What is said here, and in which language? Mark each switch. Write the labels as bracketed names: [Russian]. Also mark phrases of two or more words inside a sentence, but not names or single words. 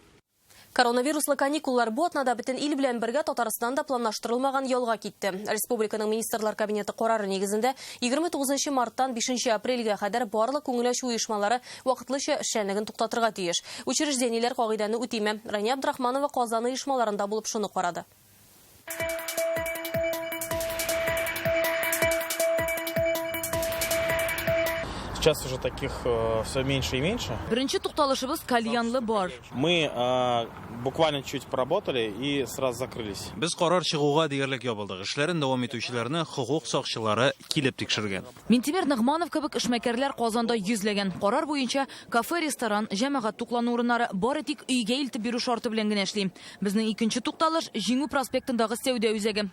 [Tatar] Коронавируслы каникуллар бу атнада бөтен ил белән бергә Татарстанда планлаштырылмаган ялга китте. Республиканың министрлар кабинеты карары нигезендә 29 марттан 5 апрельгә кадәр барлык күңел ачу оешмалары вакытлыча эшчәнлеген туктатырга тиеш. Учреждениеләр кагыйдәне үтиме. Рания Абдрахманова Казан оешмаларында булып шуны карады. [Russian] Сейчас уже таких все меньше и меньше. [Tatar] Беренче тукталышыбыз кальянлы бар. [Russian] Мы буквально чуть поработали и сразу закрылись. [Tatar] Без карар чыгуга диярлек ябылдык. Эшләрен дәвам итүчеләрне хукук сакчылары килеп тикшергән. Минтимер Нигъманов кебек эшмәкәрләр Казанда йөзләгән. Карар буенча кафе, ресторан, җәмәгать туклану урыннары бары тик өйгә илтеп бирү шарты белән генә эшли. Безнең икенче тукталыш Җиңү проспектындагы сәүдә үзәге.